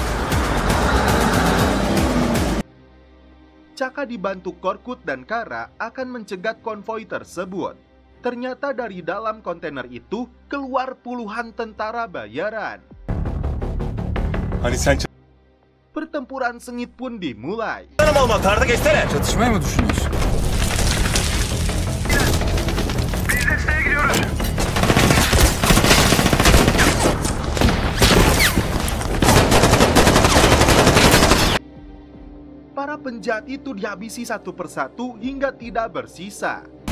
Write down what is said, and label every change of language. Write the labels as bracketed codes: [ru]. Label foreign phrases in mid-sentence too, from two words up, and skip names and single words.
[id] Chaka dibantu Korkut dan Kara akan mencegat konvoi tersebut. Ternyata dari dalam kontainer itu keluar puluhan tentara bayaran. Pertempuran sengit pun dimulai. [tr] Çatışmaya mı düşünüyorsun? [id] Para penjahat itu dihabisi satu persatu hingga tidak bersisa.